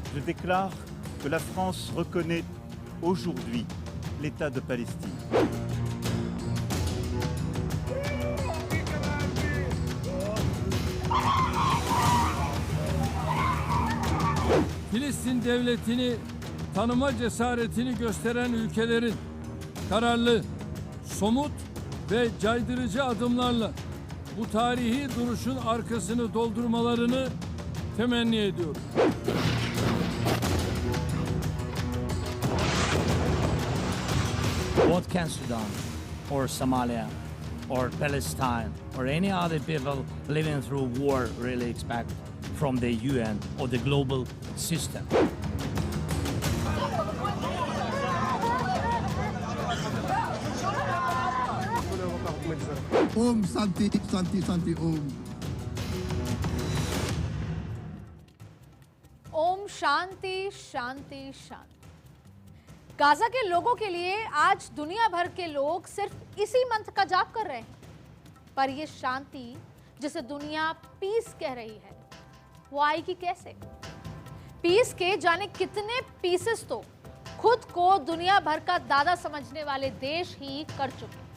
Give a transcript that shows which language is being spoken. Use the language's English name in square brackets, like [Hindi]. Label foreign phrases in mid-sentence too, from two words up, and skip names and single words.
[French] déclare que la France reconnaît aujourd'hui l'État de Palestine. [Turkish] Filistin devletini tanıma cesaretini gösteren ülkelerin kararlı, somut ve caydırıcı adımlarla bu tarihi duruşun arkasını doldurmalarını temenni ediyorum. [English] What can Sudan or Somalia or Palestine or any other people living through war really expect from the UN or the global system? [Hindi] ओम शांति शांति शांति ओम। ओम शांति शांति शांति। गाजा के लोगों के लिए आज दुनिया भर के लोग सिर्फ इसी मंत्र का जाप कर रहे हैं, पर यह शांति जिसे दुनिया पीस कह रही है वो आएगी कैसे? पीस के जाने कितने पीसेस तो खुद को दुनिया भर का दादा समझने वाले देश ही कर चुके।